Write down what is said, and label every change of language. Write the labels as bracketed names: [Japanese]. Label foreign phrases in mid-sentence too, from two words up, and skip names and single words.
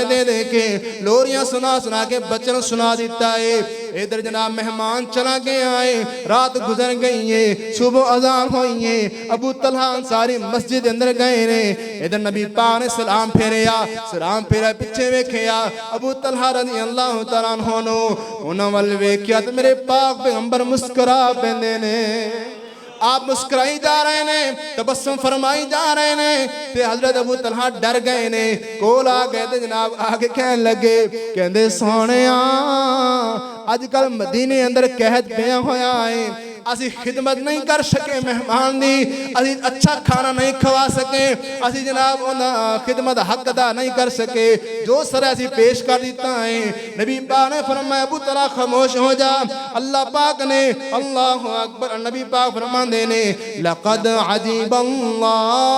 [Punjabi] دے دے کے لوریاں سنا کے بچے نو سنا دیتا ہے ادھر جناب مہمان چلا گئے آئے رات گزر گئی ہے صبح اذان ہوئی ہے ابو طلحہ انصاری مسجد اندر گئے نے ادھر نبی پاک نے سلام پھیرا پیچھے ویکھیا ابو طلحہ [Arabic] رضی اللہ تعالیٰ عنہ [Punjabi] انہاں ول ویکھیا تے میرے پاک پیغمبر مسکرا پیندے نے آپ مسکرائی جا رہے ہیں تبسم فرمائی جا رہے ہیں تے حضرت ابو طلحہ ڈر گئے نے کول آ گئے تے جناب آگے کہنے لگے کہندے سونیاں آج کل مدینے اندر قحط پیا ہویا ہے اسی خدمت نہیں کر سکے مہمان دی اسی اچھا کھانا نہیں کھوا سکے اسی جناب خدمت حق ادا نہیں کر سکے جو سر اسی پیش کر دیتا ہے نبی پاک نے فرمایا ابو طلحہ خاموش ہو جا اللہ پاک نے اللہ اکبر نبی پاک فرمان دینے [Arabic] لقد عجیب اللہ